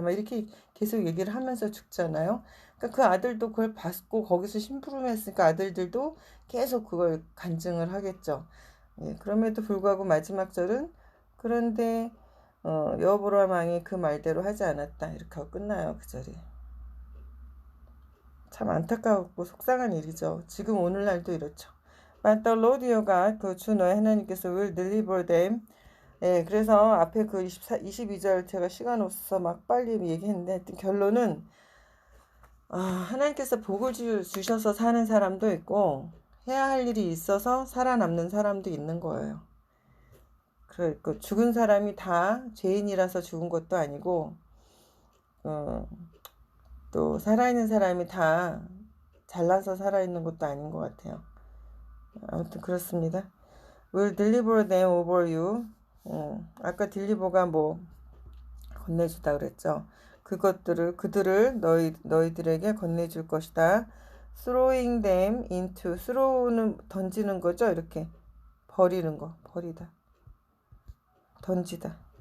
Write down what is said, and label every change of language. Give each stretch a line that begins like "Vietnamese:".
Korean: 막 이렇게 계속 얘기를 하면서 죽잖아요. 그러니까 그 아들도 그걸 봤고 거기서 심부름했으니까 아들들도 계속 그걸 간증을 하겠죠. 예, 그럼에도 불구하고 마지막 절은 그런데 여호보람 왕이 그 말대로 하지 않았다. 이렇게 하고 끝나요. 그 절이. 참 안타깝고 속상한 일이죠. 지금 오늘날도 이렇죠.
English: But the Lord your God,
Korean: 그 주 너의 하나님께서
English: will deliver them.
Korean: 예, 그래서 앞에 그 22절 제가 시간 없어서 막 빨리 얘기했는데 결론은 하나님께서 복을 주셔서 사는 사람도 있고 해야 할 일이 있어서 살아남는 사람도 있는 거예요. 그 죽은 사람이 다 죄인이라서 죽은 것도 아니고 또 살아있는 사람이 다 잘나서 살아있는 것도 아닌 것 같아요. 아무튼 그렇습니다.
English: Will deliver them over you.
Korean: 아까 딜리버가 뭐 건네주다 그랬죠. 그들을 너희들에게 건네줄 것이다.
English: Throwing them into.
Korean: throw는 던지는 거죠. 이렇게 버리는 거, 버리다, 던지다.